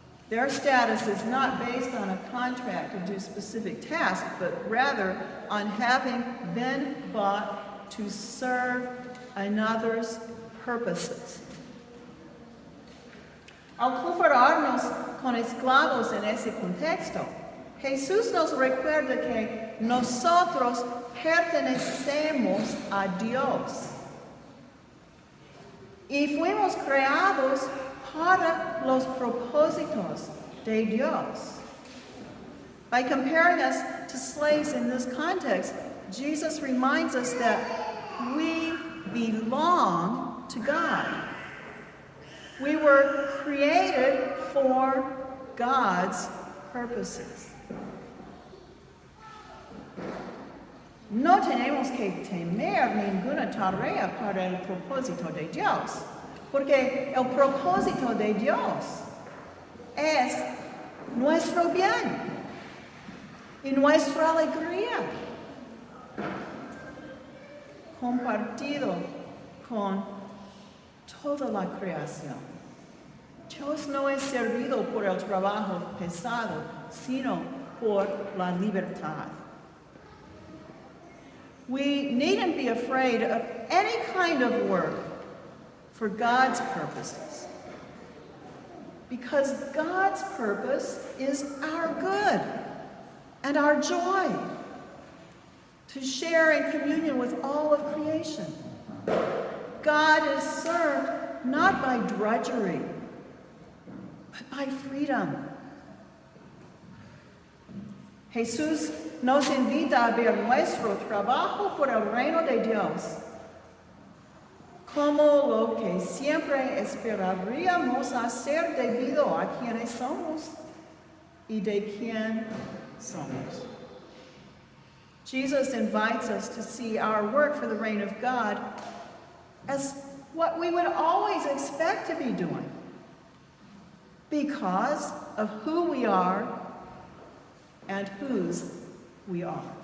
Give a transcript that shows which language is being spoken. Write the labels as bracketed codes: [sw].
[en] Their status is not based on a contract to do specific tasks, but rather on having been bought to serve another's purposes. [es] Al compararnos con esclavos en ese contexto, Jesús nos recuerda que nosotros pertenecemos a Dios y fuimos creados para los propósitos de Dios. [en] By comparing us to slaves in this context, Jesus reminds us that we belong to God. We were created for God's purposes. [es] No tenemos que temer ninguna tarea para el propósito de Dios, porque el propósito de Dios es nuestro bien y nuestra alegría, compartido con toda la creación. Dios no es servido por el trabajo pesado, sino por la libertad. [en] We needn't be afraid of any kind of work for God's purposes, because God's purpose is our good and our joy, to share in communion with all of creation. God is served not by drudgery, but by freedom. [es] Jesús nos invita a ver nuestro trabajo por el reino de Dios como lo que siempre esperaríamos hacer debido a quienes somos y de quién somos. [en] Jesus invites us to see our work for the reign of God as what we would always expect to be doing because of who we are and whose we are.